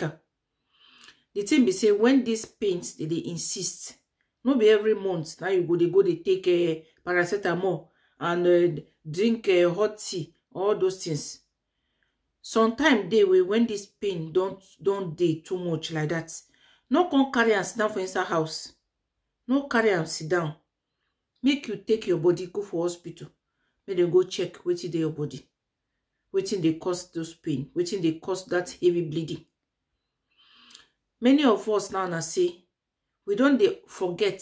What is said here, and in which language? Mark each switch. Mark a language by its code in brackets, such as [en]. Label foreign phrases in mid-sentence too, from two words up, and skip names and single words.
[pcm] The thing be say when these pains they insist, not be every month now you go they take a paracetamol and drink hot tea, all those things. Sometimes they will when this pain don't dey too much like that. No come carry and sit down for inside house. No carry and sit down. Make you take your body, go for hospital. Make them go check wetin dey your body. Wetin they cause those pain. Wetin they cause that heavy bleeding. Many of us now say, we don't dey forget.